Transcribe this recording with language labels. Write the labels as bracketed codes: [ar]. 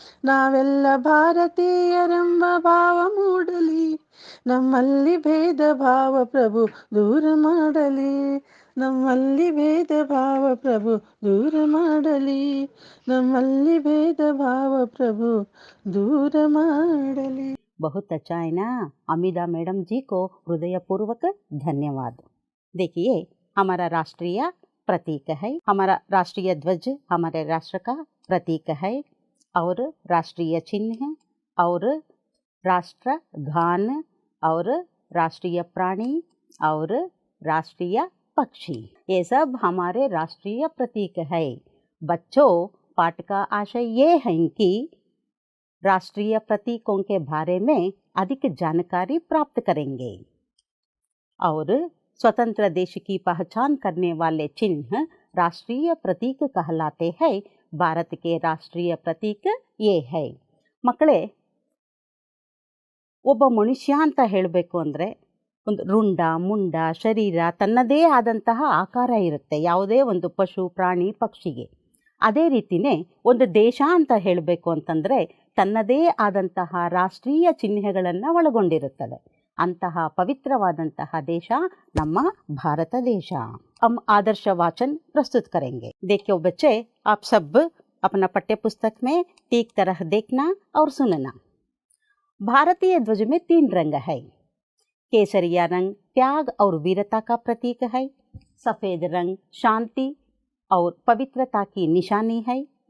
[kn] ನಾವೆಲ್ಲ ಭಾರತೀಯರೆಂಬ ಭಾವ ಮೂಡಲಿ, ನಮ್ಮಲ್ಲಿ ಭೇದ ಭಾವ ಪ್ರಭು ದೂರ ಮಾಡಲಿ. ನಮ್ಮಲ್ಲಿ ಭೇದ ಭಾವ ಪ್ರಭು ದೂರ ಮಾಡಲಿ. ನಮ್ಮಲ್ಲಿ ಭೇದ ಭಾವ ಪ್ರಭು दूर माडली. [hi] बहुत अच्छा है ना। अमिता मैडम जी को हृदयपूर्वक धन्यवाद। देखिए, हमारा राष्ट्रीय प्रतीक है, हमारा राष्ट्रीय ध्वज हमारे राष्ट्र का प्रतीक है और राष्ट्रीय चिन्ह और राष्ट्र गान और राष्ट्रीय प्राणी और राष्ट्रीय पक्षी, ये सब हमारे राष्ट्रीय प्रतीक है। बच्चों, पाठ का आशय ये है कि राष्ट्रीय प्रतीकों के बारे में अधिक जानकारी प्राप्त करेंगे और स्वतंत्र देश की पहचान करने वाले चिन्ह राष्ट्रीय प्रतीक कहलाते हैं। भारत के राष्ट्रीय प्रतीक ये है। [kn] ಮಕ್ಕಳೇ, ಒಬ್ಬ ಮನುಷ್ಯ ಅಂತ ಹೇಳಬೇಕು ಅಂದರೆ ಒಂದು ರುಂಡ ಮುಂಡ ಶರೀರ ತನ್ನದೇ ಆದಂತಹ ಆಕಾರ ಇರುತ್ತೆ ಯಾವುದೇ ಒಂದು ಪಶು ಪ್ರಾಣಿ ಪಕ್ಷಿಗೆ. ಅದೇ ರೀತಿಯೇ ಒಂದು ದೇಶ ಅಂತ ಹೇಳಬೇಕು ಅಂತಂದರೆ ತನ್ನದೇ ಆದಂತಹ ರಾಷ್ಟ್ರೀಯ ಚಿಹ್ನೆಗಳನ್ನು ಒಳಗೊಂಡಿರುತ್ತದೆ. ಅಂತಹ ಪವಿತ್ರವಾದಂತಹ ದೇಶ ನಮ್ಮ ಭಾರತ ದೇಶ। [hi] हम आदर्श वाचन प्रस्तुत करेंगे। देखिए बच्चे, आप सब अपना पाठ्य पुस्तक में ठीक तरह देखना और सुनना। भारतीय ध्वज में 3 रंग है। केसरिया रंग त्याग और वीरता का प्रतीक है। सफ़ेद रंग शांति और पवित्रता की निशानी है।